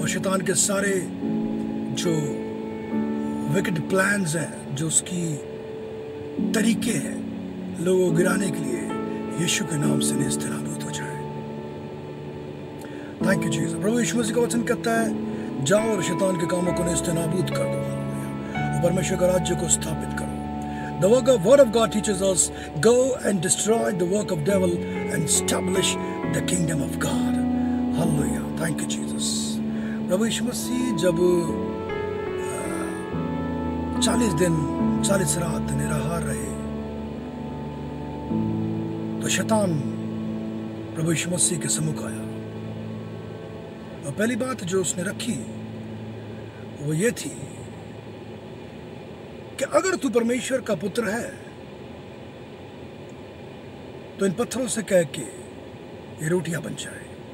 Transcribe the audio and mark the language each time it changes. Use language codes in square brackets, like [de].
[hi] और शैतान के सारे जो विकेट प्लान्स हैं, जो उसकी तरीके हैं लोगों को गिराने के लिए, यीशु के नाम से नेस्तनाबूद हो जाए। [en] Thank you Jesus. [hi] प्रभु यीशु मसीह का वचन कहता है जाओ और शैतान के कामों को नेस्तनाबूद कर दो और परमेश्वर का राज्य को स्थापित करो। [en] The word of God teaches us, go and destroy the work of devil and establish the kingdom of God। Hallelujah, thank you Jesus। [hi] प्रभु यीशु मसीह जब 40 दिन 40 रात निराहार रहे तो शैतान प्रभु यीशु मसीह के सम्मुख आया और पहली बात जो उसने रखी वो ये थी कि अगर तू परमेश्वर का पुत्र है तो इन पत्थरों से कह के ये रोटियां बन जाए।